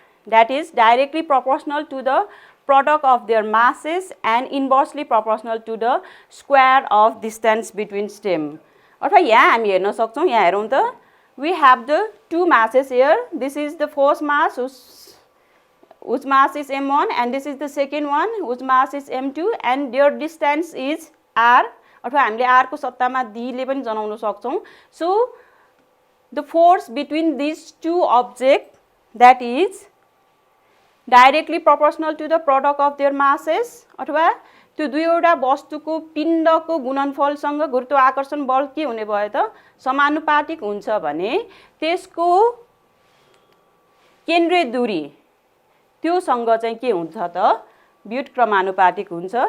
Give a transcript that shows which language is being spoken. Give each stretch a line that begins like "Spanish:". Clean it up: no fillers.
English: that is directly proportional to the product of their masses and inversely proportional to the square of distance between stem.
Nepali: अथवा यहाँ हामी हेर्न सक्छौं, यहाँ हेरौं त,
English: we have the two masses here. This is the first mass whose mass is m1 and this is the second one whose mass is m2 and their distance is r.
Nepali: अथवा हामीले r को सट्टामा d ले पनि जनाउन सक्छौं.
English: So the force between these two objects, that is directly proportional to the product of their masses,
Nepali: अथवा त्यो दुईवटा वस्तुको पिण्डको गुणनफलसँग गुरुत्वाकर्षण बल के हुने भयो त समानुपातिक हुन्छ भने त्यसको केन्द्रीय दूरी त्योसँग चाहिँ के हुन्छ त व्युत्क्रमानुपातिक हुन्छ.